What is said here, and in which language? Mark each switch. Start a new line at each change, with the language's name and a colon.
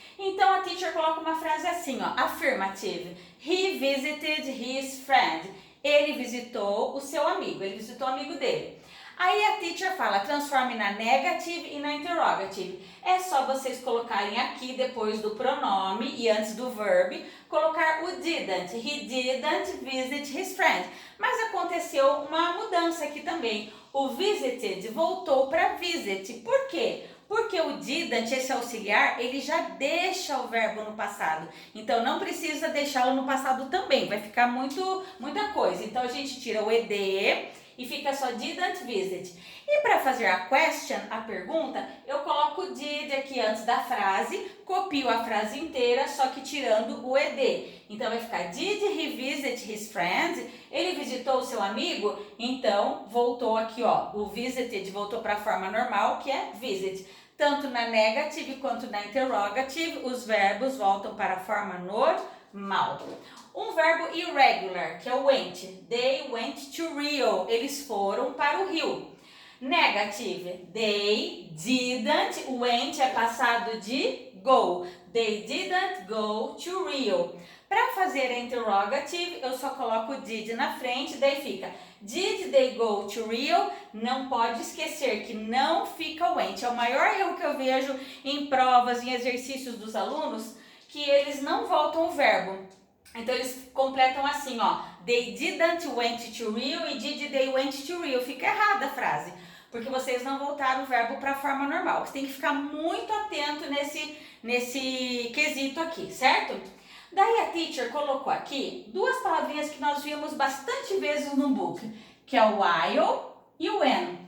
Portuguese: Então a teacher coloca uma frase assim, ó, affirmative. He visited his friend. Ele visitou o seu amigo, ele visitou o amigo dele. Aí a teacher fala, transforme na negative e na interrogative. É só vocês colocarem aqui, depois do pronome e antes do verb, colocar o didn't.
English: He didn't visit his friend.
Portuguese: Mas aconteceu uma mudança aqui também. O visited voltou para visit. Por quê? Porque o didn't, esse auxiliar, ele já deixa o verbo no passado. Então, não precisa deixá-lo no passado também. Vai ficar muita coisa. Então, a gente tira o ed e fica só didn't visit. E para fazer a question, a pergunta, eu coloco o did aqui antes da frase, copio a frase inteira, só que tirando o ed.
English: Então vai ficar, did he visit his friend?
Portuguese: Ele visitou o seu amigo? Então voltou aqui, ó, o visited voltou para a forma normal, que é visit. Tanto na negative quanto na interrogative, os verbos voltam para a forma normal. Um verbo irregular, que é o went. They went to Rio. Eles foram para o Rio.
English: Negative. They didn't. Went é passado de go.
Portuguese: They didn't go to Rio. Para fazer a interrogative, eu só coloco did na frente, daí fica did they go to Rio? Não pode esquecer que não fica went. É o maior erro que eu vejo em provas, em exercícios dos alunos, que eles não voltam o verbo. Então eles completam assim, ó, they didn't went to Rio e did they went to Rio. Fica errada a frase, porque vocês não voltaram o verbo para a forma normal. Você tem que ficar muito atento nesse quesito aqui, certo? Daí a teacher colocou aqui duas palavrinhas que nós vimos bastante vezes no book, que é o while e o when.